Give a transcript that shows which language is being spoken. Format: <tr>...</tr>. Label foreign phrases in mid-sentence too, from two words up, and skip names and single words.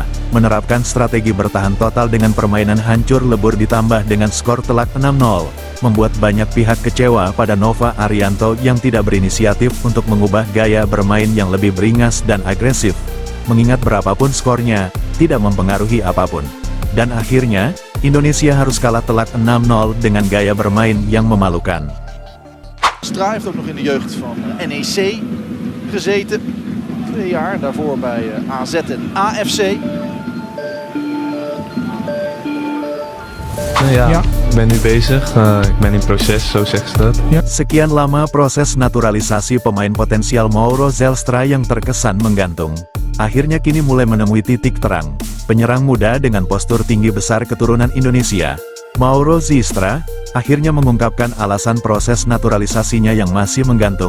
<id>Menerapkan strategi bertahan total dengan permainan hancur lebur ditambah dengan skor telak 6-0, membuat banyak pihak kecewa pada Nova Arianto yang tidak berinisiatif untuk mengubah gaya bermain yang lebih beringas dan agresif. Mengingat berapapun skornya, tidak mempengaruhi apapun. Dan akhirnya, Indonesia harus kalah telak 6-0 dengan gaya bermain yang memalukan.</id> <nl>Stra heeft ook nog in de jeugd van NEC gezeten. 2 jaar, daarvoor bij AZ en AFC. Nou ja, ik ben nu bezig. Ik ben in proces, zo zeggen ze dat.</nl> <id>Sekian lama proses naturalisasi pemain potensial Mauro Zelstra yang terkesan menggantung. Akhirnya kini mulai menemui titik terang. Penyerang muda dengan postur tinggi besar keturunan Indonesia, Mauro Zelstra, akhirnya mengungkapkan alasan proses naturalisasinya yang masih menggantung.</id>